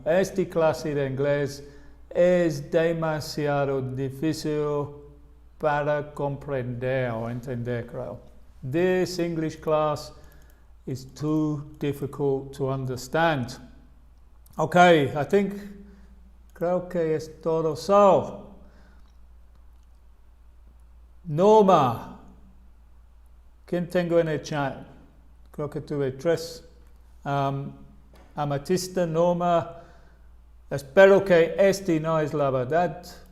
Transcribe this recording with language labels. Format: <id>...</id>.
<es>Esta clase de inglés es demasiado difícil para comprender o entender, creo.</es> <en>This English class is too difficult to understand.</en> <es>Okay, creo que es todo. So, Norma, ¿quién tengo en el chat? Creo que tuve 3. Amatista, Norma, espero que este no es la verdad.</es>